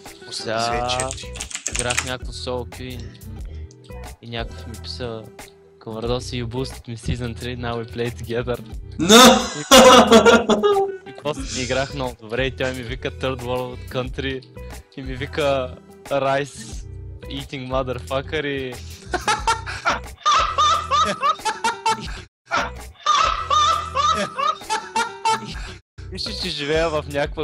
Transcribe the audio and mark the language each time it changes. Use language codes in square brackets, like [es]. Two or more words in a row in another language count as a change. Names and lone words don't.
[bg] 84. Играх някакво соло кю и някакъв ми писа Ковардос [en] you boosted me season 3, now we play together. [bg] И после ми играх много добре и той ми вика [en] Third World Country [bg] и ми вика [en] Rice Eating Motherfucker [bg] и... Мисля, че живея в някаква